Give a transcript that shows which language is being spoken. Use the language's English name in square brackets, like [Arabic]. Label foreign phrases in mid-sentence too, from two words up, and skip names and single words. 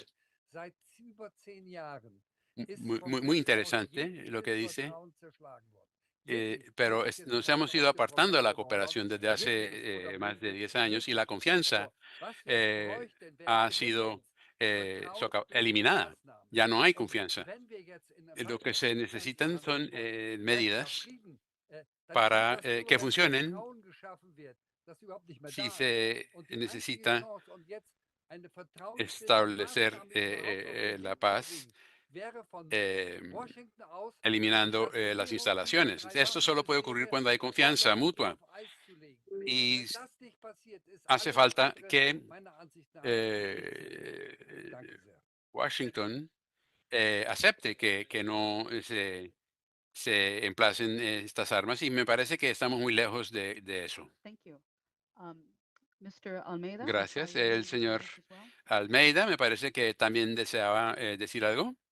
[German] Seit über 10 Jahren ist [Spanish] Muy, [German] von [Spanish] muy, [German] uns [Spanish] muy [German] aus [Spanish] interesante [German] jedes [Spanish] lo que dice. [German] Vertrauen zerschlagen worden. Wirklich, [Spanish] Pero [German] wirklich, es [Spanish] nos [German] ist [Spanish] hemos [German] einfach [Spanish] ido [German] ausgebrochen, [Spanish] apartando de la [German] ausgebrochen, [Spanish] cooperación desde hace [German] wirklich [Spanish] más de 10 años y [German] wirklich. [Spanish] la confianza [German] So, was wir bräuchten, wäre [Spanish] ha sido [German] vertrauensbildende [Spanish] eliminada. [German] Maßnahmen. [Spanish] Ya no hay [German] Und [Spanish] confianza. [German] wenn wir jetzt in [Spanish] Lo que se necesitan son [German] Weltwirtschaft [Spanish] medidas [German] Frieden, dann [Spanish] para [German] ist das nur, [Spanish] que [German] wenn [Spanish] funcionen. [German] Vertrauen geschaffen wird, das überhaupt nicht mehr [Spanish] Si [German] da ist. [Spanish] se [German] Und die einzige [Spanish] necesita [German] Chance, um jetzt eine vertrauensbildende [Spanish] establecer [German] Maßnahme überhaupt auf den [Spanish] la [German] Weg zu [Spanish] paz, [German] bringen, wäre von Washington aus [Spanish] eliminando [German] die Verständigung [Spanish] las [German] über [Spanish] instalaciones. [German] drei [Spanish] Esto solo puede ocurrir [German] Waffensysteme [Spanish] cuando hay confianza [German] vorläufig [Spanish] mutua. [German] auf Eis zu legen. [Spanish] Y [German] Wenn das nicht passiert, ist [Spanish] hace [German] alles [Spanish] falta [German] andere [Spanish] que [German] meiner Ansicht nach Danke sehr. [Spanish] Washington acepte que no se emplacen estas armas y me parece que estamos muy lejos de eso. Gracias. El señor Almeida me parece que también deseaba decir algo.